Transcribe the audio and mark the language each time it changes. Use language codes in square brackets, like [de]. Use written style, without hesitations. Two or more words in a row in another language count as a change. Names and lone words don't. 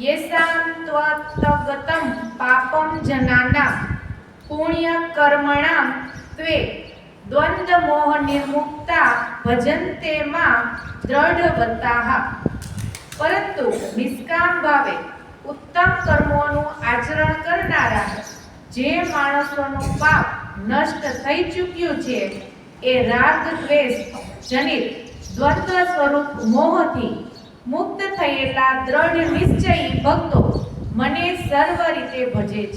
[sa] येषां त्वत्तगतं पापं जनानां पुण्य कर्मणां त्वे द्वंद्व मोह निर्मुक्ता भजन्ते मां दृढ़वताः। [gu] પરંતુ નિષ્કામ ભાવે ઉત્તમ કર્મોનું આચરણ કરનારા જે માણસોનું પાપ નષ્ટ થઈ ચૂક્યું છે એ રાગ દ્વેષ જનિત દ્વંદ્વ સ્વરૂપ મોહથી મુક્ત થયેલા દ્રઢ નિશ્ચયી ભક્તો મને સર્વ રીતે ભજે છે।